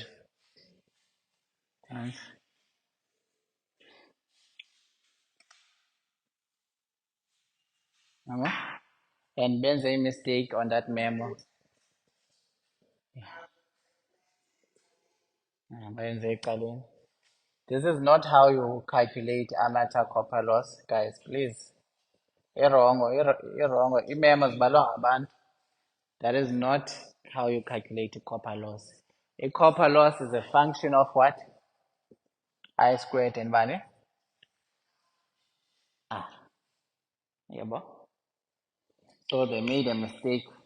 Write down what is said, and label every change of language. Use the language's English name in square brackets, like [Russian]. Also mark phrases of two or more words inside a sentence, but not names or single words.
[Xhosa] Nantsi. Yabo? [English] And benze a mistake on that memo. [Xhosa] Benze ekuqaleni. [English] This is not how you calculate amateur copper loss, guys, please. [Xhosa] Irongo. Imemo zibalwa ngabantu. [English] That is not how you calculate a copper loss. A copper loss is a function of what? I squared and [Xhosa] bani? Ah, yabo. [English] So they made a mistake.